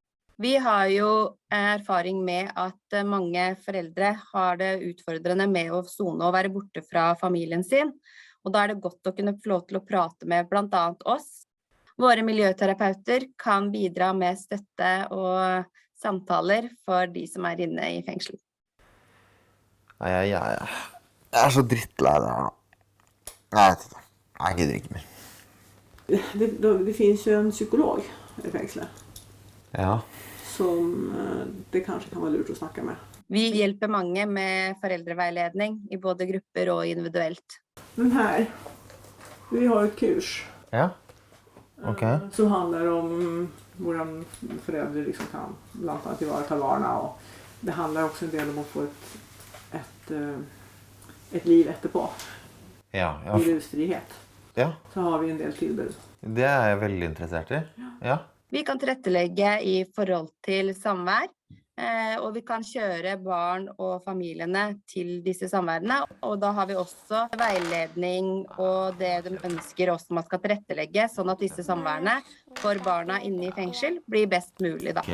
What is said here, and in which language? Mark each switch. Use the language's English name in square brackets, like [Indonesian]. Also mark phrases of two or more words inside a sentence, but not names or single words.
[Norwegian] Vi har jo erfaring med at mange foreldre har det utfordrende med å sone og være borte fra familien sin, og da er det godt å kunne få lov til å prate med blant annet oss. Våre miljøterapeuter kan bidra med støtte og samtaler for de som er inne i fengsel. Jeg er så drittlei det her. Jeg vet ikke. Jeg gidder ikke mer. [Swedish] Det finns ju en psykolog i fängslet. Ja. Som det kanske kan vara lurt att snacka med. [Norwegian] Vi hjälper mange med foreldreveiledning i både grupper og individuelt. [Swedish] Den här, vi har ett kurs. Ja. Okay. Som handlar om hvordan föräldrar liksom kan bland annat tillvarata barna, och det handlar också en del om att få ett liv etterpå. Ja. I rusfrihet. Ja. [Norwegian] Så har vi en del tilbud. Det er jeg veldig interessert i. Ja. Vi kan tilrettelegge i forhold til samvær. og vi kan kjøre barn og familiene til disse samværene. Og da har vi også veiledning og det de ønsker også man skal tilrettelegge, sånn at disse samværene for barna inne i fengsel blir best mulig da.